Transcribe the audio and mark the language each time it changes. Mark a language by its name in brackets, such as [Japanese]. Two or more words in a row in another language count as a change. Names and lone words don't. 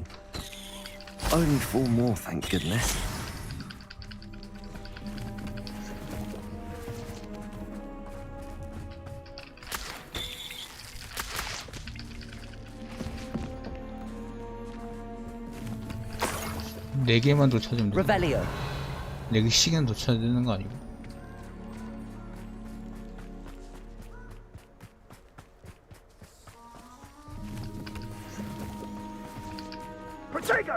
[English] Only 4 more, thank goodness. [Korean] 네 개만 더 찾으면 돼. Revelio. 4개씩은 더 찾아야 되는 거 아니고? Protego!